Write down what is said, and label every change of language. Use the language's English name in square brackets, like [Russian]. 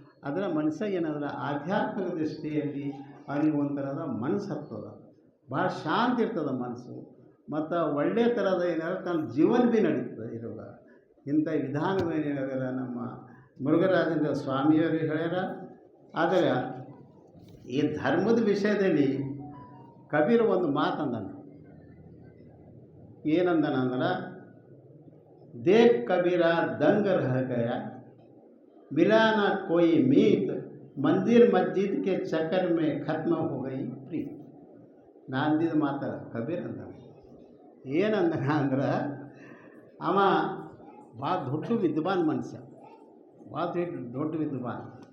[Kannada] ಅದರ ಮನುಷ್ಯ ಏನಾದ್ರೆ ಆಧ್ಯಾತ್ಮಿಕ ದೃಷ್ಟಿಯಲ್ಲಿ ಅವನಿಗೆ ಒಂಥರದ ಮನಸ್ಸು ಹತ್ತದ, ಭಾಳ ಶಾಂತಿ ಇರ್ತದೆ ಮನಸ್ಸು, ಮತ್ತು ಒಳ್ಳೆಯ ಥರದ ಏನಾದ್ರು ತನ್ನ ಜೀವನ ಭೀ ನಡೀತದೆ ಇರೋದ. ಇಂಥ ವಿಧಾನವೇನೇನಾದ್ರೆ ನಮ್ಮ ಮೃಗರಾಜೇಂದ್ರ ಸ್ವಾಮಿಯವರು ಹೇಳ್ಯಾರ. ಆದರೆ ಈ ಧರ್ಮದ ವಿಷಯದಲ್ಲಿ ಕಬೀರ್ ಒಂದು ಮಾತಂದನ. ಏನಂದನಂದ್ರೆ, [Hindi] ದೇಖ್ ಕಬೀರ ದಂಗ ರಹ ಗಯಾ, मिला ना कोई मीत, मंदिर मस्जिद के चक्कर में खत्म हो गई प्रीत. [Kannada] ನಾಂದಿದ ಮಾತ ಕಬೀರ್ ಅಂದ. ಏನಂದನ ಅಂದ್ರೆ, ಅವ ಭಾಳ ದೊಡ್ಡ ವಿದ್ವಾನ್ ಮನುಷ್ಯ, ಭಾಳ ದೊಡ್ಡ ವಿದ್ವಾನ್.